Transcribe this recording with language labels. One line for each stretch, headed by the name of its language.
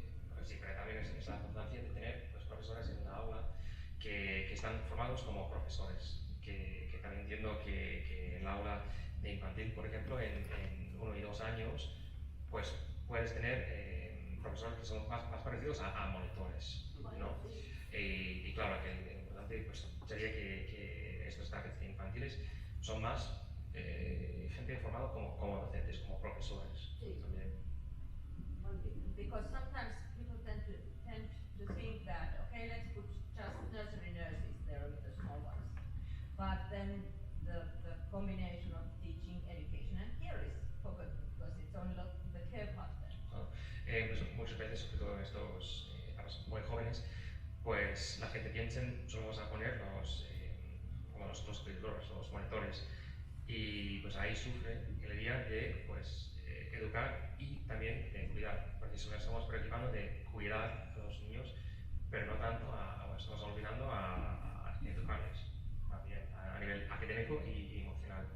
Spanish: Pues sí, pero también es la importancia de tener los profesores en la aula que están formados como profesores, que también entiendo que en la aula de infantil, por ejemplo, en 1 y 2 años, pues puedes tener profesores que son más parecidos a monitores, ¿no? Y claro, que lo importante pues, sería que estos targets infantiles son más gente formada como docentes, como profesores también.
English: Because sometimes people tend to think that, okay, let's put just nursery nurses there with the small ones. But then the combination of teaching, education and care is forgotten because it's only the care part then.
Spanish: Pues muchas veces, sobre todo en estos casos muy jóvenes, pues la gente piensa en solo vamos a poner como los cuidadores, los monitores, y pues ahí sufre el día de pues educar y también de cuidar, porque si nos estamos preocupando de cuidar a los niños, pero no tanto estamos olvidando a educarles también a nivel académico y emocional.